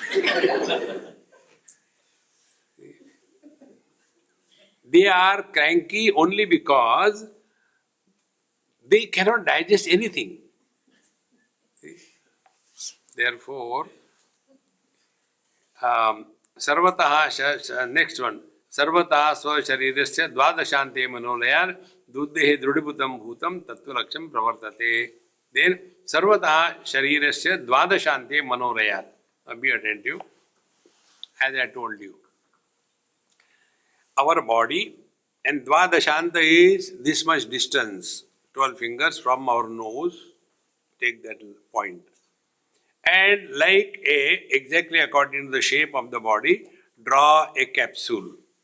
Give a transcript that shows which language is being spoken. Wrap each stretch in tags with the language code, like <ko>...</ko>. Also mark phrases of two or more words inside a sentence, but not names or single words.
<en>They are cranky only because they cannot digest anything. Therefore, next one,</en> <sa>Sarvataha Swasharirasya Dvadashante Manolayar Duddehe Drudibutam Bhutam Tattvulaksham Pravartate. Then Sarvataha Sharirasya Dvadashante Manorayar.</sa> <en>Be attentive, as I told you. Our body and Dvadashanta is this much distance, 12 fingers from our nose. Take that point. And exactly according to the shape of the body, draw a capsule.</en>